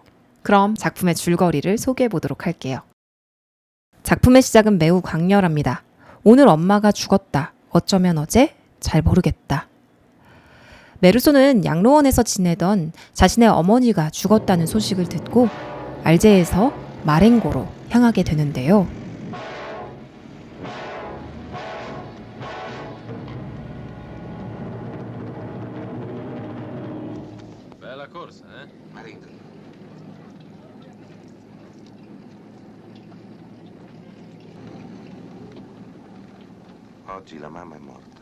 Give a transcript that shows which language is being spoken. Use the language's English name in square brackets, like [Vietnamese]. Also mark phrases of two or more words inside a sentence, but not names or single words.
[Korean] 그럼 작품의 줄거리를 소개해 보도록 할게요. 작품의 시작은 매우 강렬합니다. 오늘 엄마가 죽었다. 어쩌면 어제? 잘 모르겠다. 메르소는 양로원에서 지내던 자신의 어머니가 죽었다는 소식을 듣고 알제에서 마렌고로 향하게 되는데요. [Italian] Bella corsa, eh? Marito. Oggi la mamma è morta.